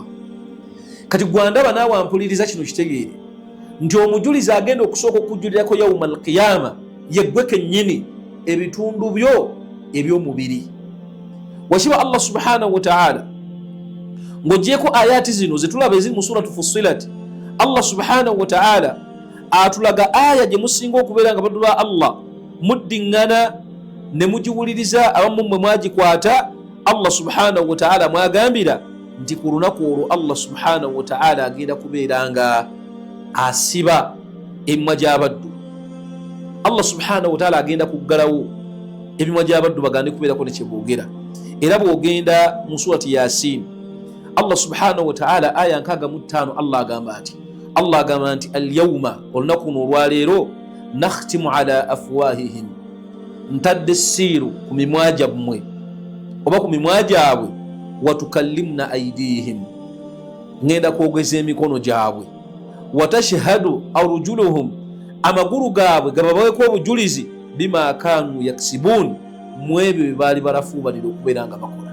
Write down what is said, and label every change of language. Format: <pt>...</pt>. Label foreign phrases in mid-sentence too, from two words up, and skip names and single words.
<lg>Kati gwandaba naawe ampuliriza kino kitegeere nti omujulizi agenda okusooka okujulirako</lg> <ar>يوم القيامة</ar> <lg>yeggwe kennyini ebitundu byo eby'omubiri. Wakiba</lg> <ar>الله سبحانه وتعالى</ar> <lg>ng'oggyeko ayati zino zetulaba eziri mu suratu Fussilat,</lg> <ar>الله سبحانه وتعالى</ar> <lg>atulaga aya gye musinga okubeera nga baddu ba Allah muddiŋŋana ne mugiwuliriza, abamu mmwe mwagikwata.</lg> <ar>الله سبحانه وتعالى</ar> <lg>mwagambira nti ku lunaku olwo</lg> <ar>الله سبحانه وتعالى</ar> <lg>agenda kubeera nga asiba emimwa gy'abaddu.</lg> <ar>الله سبحانه وتعالى</ar> <lg>agenda kuggalawo emimwa gy'abaddu bagande kubeerako ne kyeboogera. Era bw'ogenda mu surati Yasin,</lg> <ar>الله سبحانه وتعالى</ar> <lg>aya 65 Allah agamba nti al-yawma, olunaku luno olwaleero,</lg> <ar>نختم على أفواههم,</ar> <lg>ntadde essiiru ku mimwa gyammwe oba ku mimwa gyabwe,</lg> <ar>وتكلمنا أيديهم,</ar> <lg>ngenda kwogeza emikono gyabwe,</lg> <ar>وتشهد أرجلهم,</ar> <lg>amagulu gaabwe gababaweeko obujulizi,</lg> <ar>بما كانوا يكسبون,</ar> <lg>mu ebyo bye baali balafuubalira okubeera nga bakola.</lg>